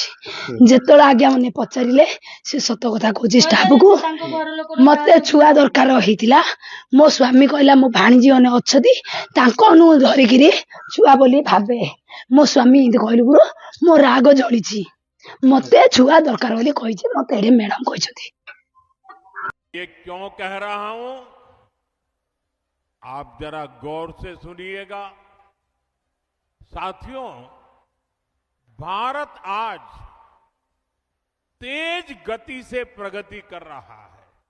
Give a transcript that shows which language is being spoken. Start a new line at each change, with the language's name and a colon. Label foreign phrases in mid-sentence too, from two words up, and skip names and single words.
Odia: ଯେତେବେଳେ ଆଜ୍ଞା ମାନେ ପଚାରିଲେ ସେ ସତ କଥା କହୁଛି ଷ୍ଟାଫକୁ। ମତେ ଛୁଆ ଦରକାର ହେଇଥିଲା। ମୋ ସ୍ୱାମୀ କହିଲା ମୋ ଭାଣିଜୀ ମାନେ ଅଛନ୍ତି ତାଙ୍କ ଧରିକିରି ଛୁଆ ବୋଲି ଭାବେ। ମୋ ସ୍ୱାମୀ ଏମିତି କହିଲୁ ଗୁରୁ ମୋ ରାଗ ଜଳିଛି। ମତେ ଛୁଆ ଦରକାର ବୋଲି କହିଛି। ମତେ ଏଠି ମ୍ୟାଡାମ କହିଛନ୍ତି।
Hindi: ये क्यों कह रहा हूं, आप जरा गौर से सुनिएगा। साथियों, भारत आज तेज गति से प्रगति कर रहा है।